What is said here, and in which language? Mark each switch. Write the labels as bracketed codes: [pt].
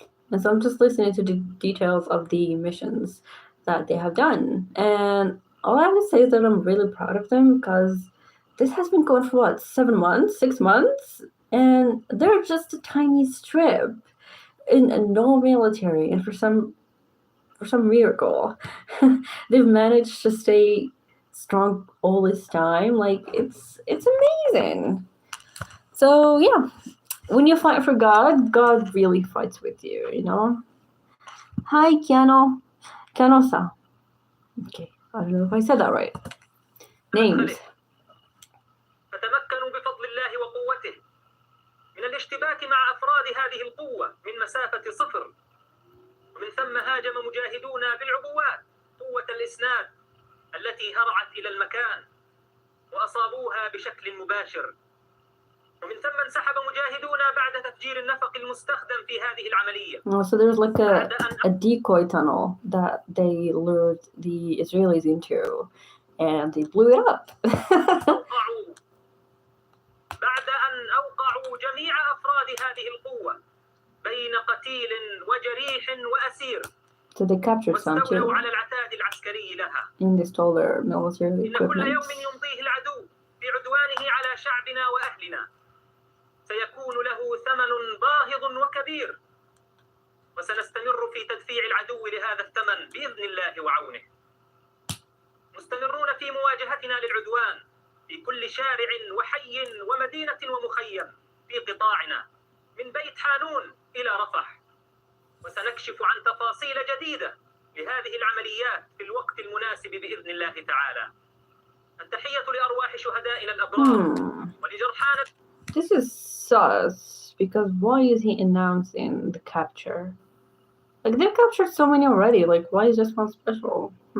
[en] And so I'm just listening to the details of the missions that they have done, and all I have to say is that I'm really proud of them, because this has been going for 7 months, 6 months, and they're just a tiny strip in no military, and for some miracle, they've managed to stay strong all this time. Like, it's amazing. So yeah, when you fight for God, God really fights with you, Hi, Keano-san. Okay, I don't know if I said that right. Names. [ar] فتمكنوا بفضل الله وقوته من الاشتباك مع أفراد هذه القوة من مسافة 0، ومن ثم هاجم مجاهدون بالعبوات قوة الإسناد التي هرعت إلى المكان وأصابوها بشكل مباشر. ومن ثم انسحب مجاهدون بعد تفجير النفق المستخدم في هذه العملية. [en] So there's like a decoy tunnel that they lured the Israelis into, and they blew it up. [ar] أوقعوا بعد أن أوقعوا جميع أفراد هذه القوة بين قتيل وجريح وأسير. [en] So they captured some too. [ar] واستولوا على العتاد العسكري لها. [en] And they stole their military [ar] إن كل [en] equipment. [ar] يوم يمضيه العدو بعدوانه على شعبنا وأهلنا سيكون له ثمن باهظ وكبير، وسنستمر في تدفيع العدو لهذا الثمن بإذن الله وعونه. مستمرون في مواجهتنا للعدوان في كل شارع وحي ومدينة ومخيم في قطاعنا من بيت حانون إلى رفح، وسنكشف عن تفاصيل جديدة لهذه العمليات في الوقت المناسب بإذن الله تعالى. التحية لأرواح شهدائنا الأبرار ولجرحانا. [en] This is sus, because why is he announcing the capture? Like, they've captured so many already, like, why is this one special?